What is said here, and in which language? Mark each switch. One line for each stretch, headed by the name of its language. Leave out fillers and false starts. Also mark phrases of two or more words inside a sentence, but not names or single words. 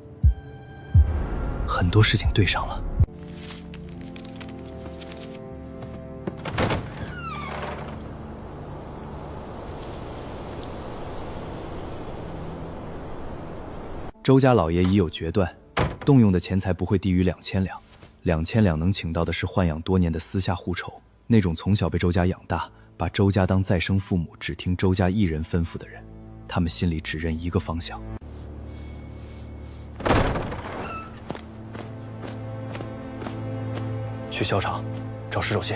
Chinese: 很多事情對上了。周家老爺已有決斷，動用的錢財不會低於2000兩，2000兩能請到的是豢養多年的私下護丑，那種從小被周家養大，把周家當再生父母，只聽周家一人吩咐的人，他們心裡只認一個方向。去校场找石守信。